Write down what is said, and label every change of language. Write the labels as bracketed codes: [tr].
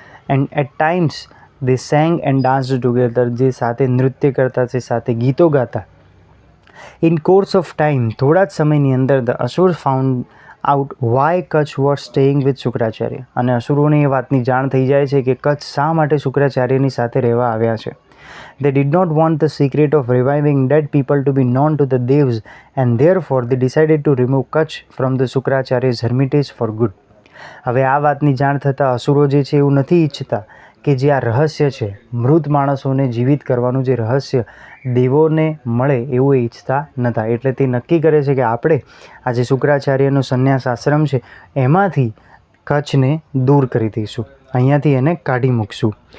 [en] And at times they sang and danced together. [gu] જે સાથે નૃત્ય કરતા, જે સાથે ગીતો ગાતા. [en] in course of time, [gu] થોડા જ સમયની અંદર [en] The asur found out why Kach was staying with Shukracharya. [gu] અને અસુરોને એ વાતની જાણ થઈ જાય છે કે કચ્છ શા માટે શુક્રાચાર્યની સાથે રહેવા આવ્યા છે. [en] They did not want the secret of reviving dead people to be known to the devs, and therefore they decided to remove Kutch from the Shukracharya's hermitage for good. [gu] હવે આ વાતની જાણ થતાં અસુરો જે છે એવું નથી ઈચ્છતા કે જે આ રહસ્ય છે, મૃત માણસોને જીવિત કરવાનું જે રહસ્ય દેવોને મળે એવું એ ઈચ્છતા નહોતા. એટલે તે નક્કી કરે છે કે આપણે આ જે શુક્રાચાર્યનો સંન્યાસ આશ્રમ છે એમાંથી કચ્છને દૂર કરી દઈશું, અહીંયાથી એને કાઢી મૂકશું.